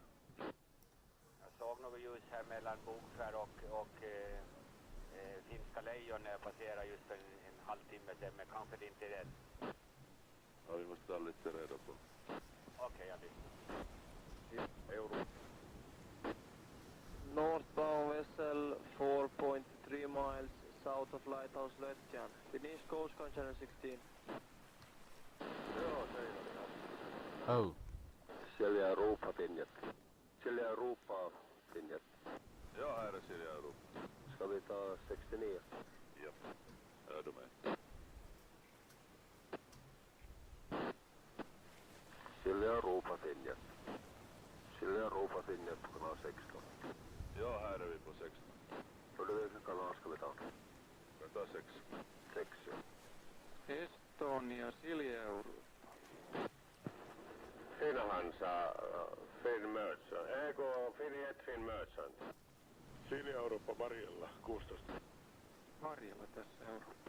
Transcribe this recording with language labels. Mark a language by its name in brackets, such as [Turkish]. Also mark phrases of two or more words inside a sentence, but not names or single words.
[Swedish] Jag såg något ljus här mellan Bogskär och Finska lejon när jag passerade just för en halvtimme sedan, men kanske det inte är det. Ja, vi måste ta lite reda på. Okej, jag lyssnar. Europa. [English] Northbound vessel 4.3 miles south of Lighthouse Lötjan. Finish coast on channel 16. [Finnish] Joo, se ei ole. Oh. [Swedish] Silja Europa, Finjet. Silja Europa, Finjet. Ja, här är Silja Europa. Ska vi ta 69? Ja, är du med? Silja Europa, Finjet. Silja Europa, Finjet på kanal 16. Ja, här är vi på 16. Hörde du vilken kanal ska vi ta? Vi tar 6. 6, ja. [Finnish] Estonia, Silja Euroopa. [Swedish] Finhansa, Finn Merchant. [Finnish] Eikö Finjet, Finn Merchant? Silja Europa, Mariella, 16. Marjalla tässä Eurooppa.